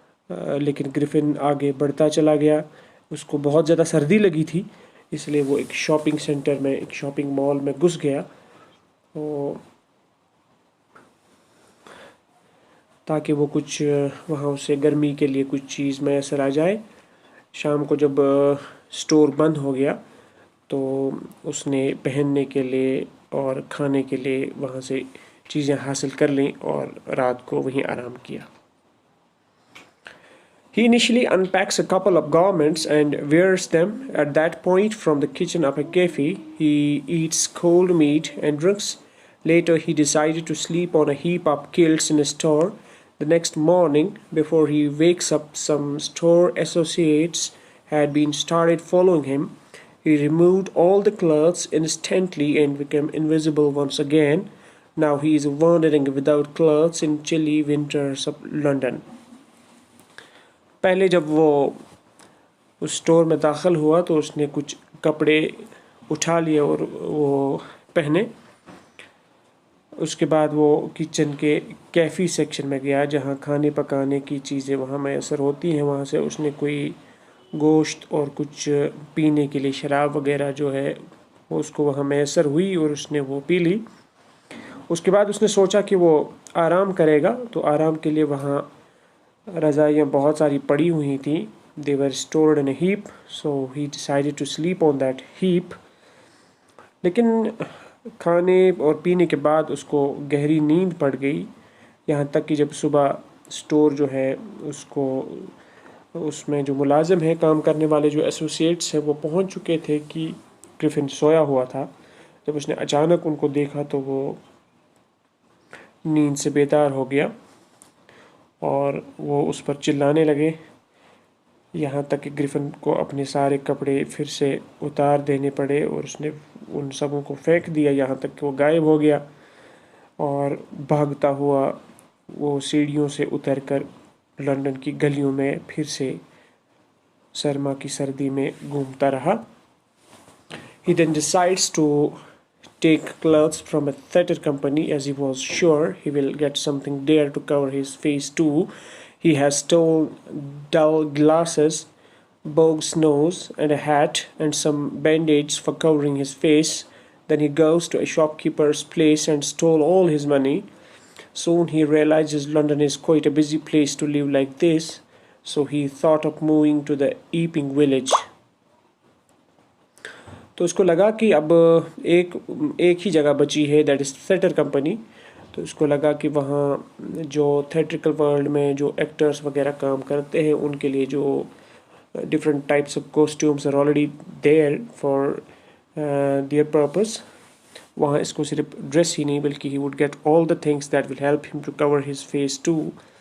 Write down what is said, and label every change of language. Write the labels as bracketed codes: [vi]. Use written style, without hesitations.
[hi] लेकिन ग्रिफिन आगे बढ़ता चला गया. उसको बहुत ज़्यादा सर्दी लगी थी, इसलिए वो एक शॉपिंग सेंटर में, एक शॉपिंग मॉल में घुस गया तो ताकि वो कुछ वहाँ उसे गर्मी के लिए कुछ चीज़ मैसर आ जाए. शाम को जब स्टोर बंद हो गया तो उसने पहनने के लिए और खाने के लिए वहाँ से चीज़ें हासिल कर लीं और रात को वहीं आराम किया. [en] He initially unpacks a couple of garments and wears them. At that point, from the kitchen of a cafe, he eats cold meat and drinks. Later, he decided to sleep on a heap of kilts in a store. The next morning, before he wakes up, some store associates had been started following him. He removed all the clothes instantly and became invisible once again. Now he is wandering without clothes in chilly winters of London. [hi] पहले जब वो उस store में दाखिल हुआ तो उसने कुछ कपड़े उठा लिए और वो पहने. उसके बाद वो किचन के कैफ़ी सेक्शन में गया जहाँ खाने पकाने की चीज़ें वहाँ मैसर होती हैं. वहाँ से उसने कोई गोश्त और कुछ पीने के लिए शराब वगैरह जो है वो उसको वहाँ मैसर हुई और उसने वो पी ली. उसके बाद उसने सोचा कि वो आराम करेगा, तो आराम के लिए वहाँ रज़ाइयाँ बहुत सारी पड़ी हुई थी. [en] They were stored in a heap, so he decided to sleep on that heap. [hi] लेकिन खाने और पीने के बाद उसको गहरी नींद पड़ गई. यहाँ तक कि जब सुबह स्टोर जो है उसको उसमें जो मुलाजिम है, काम करने वाले जो एसोसिएट्स हैं, वो पहुँच चुके थे कि ग्रिफिन सोया हुआ था. जब उसने अचानक उनको देखा तो वो नींद से बेदार हो गया और वो उस पर चिल्लाने लगे. यहाँ तक कि ग्रिफिन को अपने सारे कपड़े फिर से उतार देने पड़े और उसने उन सबों को फेंक दिया. यहाँ तक कि वो गायब हो गया और भागता हुआ वो सीढ़ियों से उतरकर लंदन की गलियों में फिर से सरमा की सर्दी में घूमता रहा. [en] He then decides to take clothes from a theatre company as he was sure he will get something there to cover his face too. He has stolen dull glasses, Bog's nose and a hat and some band-aids for covering his face. Then he goes to a shopkeeper's place and stole all his money. Soon he realizes London is quite a busy place to live like this, so he thought of moving to the Epping village. [hi] तो उसको लगा कि अब एक एक ही जगह बची है, [en] That is theatre company. [hi] तो उसको लगा कि वहाँ जो [en] theatrical world [hi] में जो [en] actors [hi] वगैरह काम करते हैं उनके लिए जो [en] different types of costumes are already there for their purpose, [hi] वहाँ इसको सिर्फ [en] dress [hi] ही नहीं बल्कि [en] He would get all the things that will help him to cover his face too.